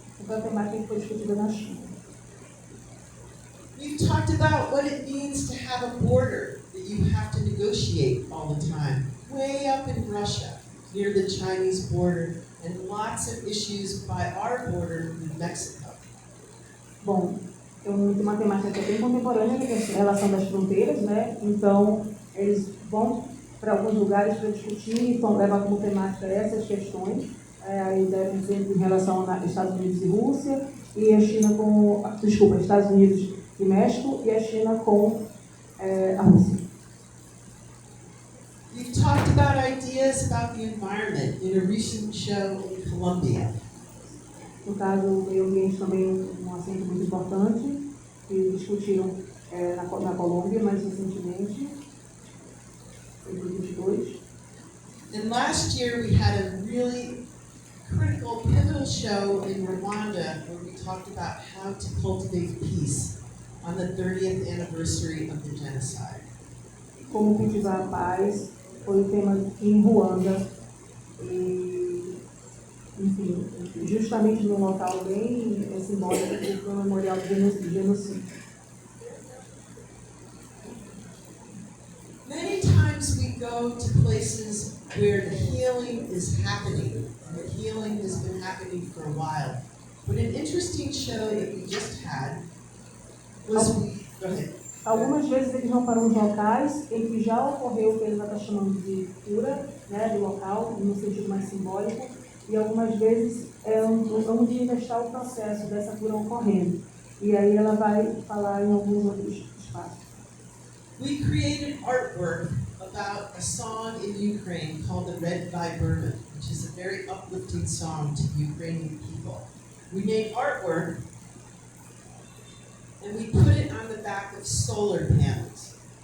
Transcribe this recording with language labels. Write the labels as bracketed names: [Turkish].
[Portuguese] Então a temática que foi discutida na China. [English] We've talked about what it means to have a border that you have to negotiate all the time. Way up in Russia, near the Chinese border, and lots of issues by our border with Mexico. [Portuguese] Bom, tem uma temática que é bem contemporânea, que é a relação das fronteiras, né? Então, eles vão para alguns lugares para discutir e levar como temática essas questões. Aí devem ser em relação a Estados Unidos e Rússia, e a China Estados Unidos e México, e a China com a Rússia. [English] We've talked about ideas about the environment in a recent show in Colombia. [Portuguese] No caso, o meio ambiente também um assunto muito importante, que discutiram na Colômbia mais recentemente, em 2022. [English] And last year we had a really critical, pivotal show in Rwanda where we talked about how to cultivate peace on the 30th anniversary of the genocide. [Portuguese] Como cultivar a paz foi o tema em Ruanda, e, enfim, justamente num local bem simbólico do memorial do genocídio. [English] Many times we go to places where the healing is happening, and the healing has been happening for a while. But an interesting show that we just had was go ahead. [Portuguese] Algumas vezes eles vão para uns locais em que já ocorreu o que ele vai estar chamando de cura, né, do local, no sentido mais simbólico, e algumas vezes é onde ainda está o processo dessa cura ocorrendo. E aí ela vai falar em alguns outros espaços. [English] We created artwork about a song in Ukraine called the Red Viburnum, which is a very uplifting song to the Ukrainian people. We made artwork and we put it on the back of solar panels.